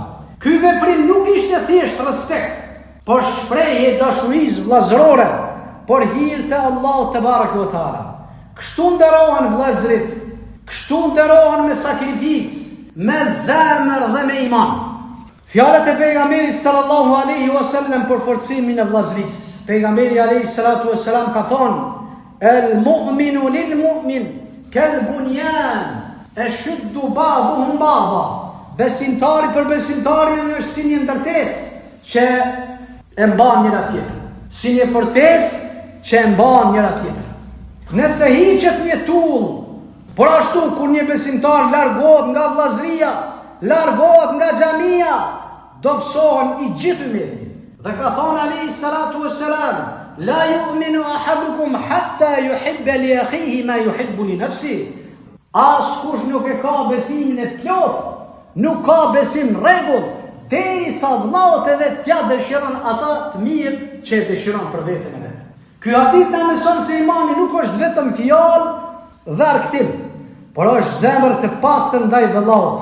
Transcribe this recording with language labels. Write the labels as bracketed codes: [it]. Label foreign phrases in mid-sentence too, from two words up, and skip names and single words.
[sq] Ky veprim nuk ishte thjesht respekt, por shprehje dashurisë vllazërore por hir të Allahut [ar] تبارك وتعالى. [sq] Kështu nderohen vllazërit, kështu nderohen me sakrificë, me zemër dhe me iman. Fjalët e pejgamberit [ar] صلى الله عليه وسلم [sq] për forcimin e vllazërisë. [ar] Pejgamberi عليه الصلاة والسلام [sq] ka thonë: [ar] "المؤمن للمؤمن كالبنيان يشد بعضهم بعضا." [sq] Besimtari për besimtarin është si një ndërtesë që e mban njëra tjetrën, si një fortesë që e mban njëra tjetrën. Nëse hiqet një tull, por ashtu kur një besimtar largohet nga vllazëria, largohet nga xhamia, dobësohen i gjithë ummeti. Dhe ka thonë [ar] عليه الصلاة والسلام: "لا يؤمن أحدكم حتى يحب لأخيه ما يحب لنفسه." [sq] Askush nuk e ka besimin e plot, nuk ka besim rregull, derisa vllaut e vet t'ja dëshiron ata të mirë që e dëshiron për veten e vet. Ky hadith na mëson se imani nuk është vetëm fjalë dhe arktim, por është zemër të pastër ndaj vllaut.